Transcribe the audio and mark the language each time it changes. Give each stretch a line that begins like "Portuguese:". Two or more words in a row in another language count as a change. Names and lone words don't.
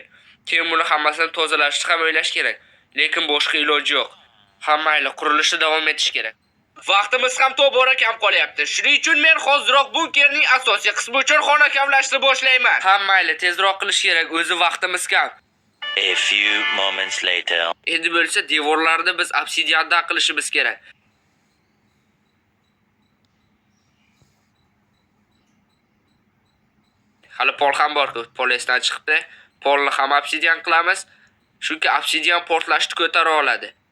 Uzbek: Keyin buni hammasini tozalashni ham o'ylash kerak. Lekin boshqa iloji yo'q. Hammayli qurilishni davom etish kerak. Vaqtimiz ham tobora kam qolyapti. Shuning uchun men hoziroq bunkerning asosiy qismi uchun xona kamlashni boshlayman. Hammayli tezroq qilish kerak, o'zi vaqtimiz kam.
English: A few moments later.
Uzbek: Endi bo'lsa devorlarni biz obsidiandan qilishimiz kerak. Hali pol ham bor-ku, pol esdan chiqibdi. Polni ham obsidian qilamiz. Chunki obsidian portlashni ko'tara oladi.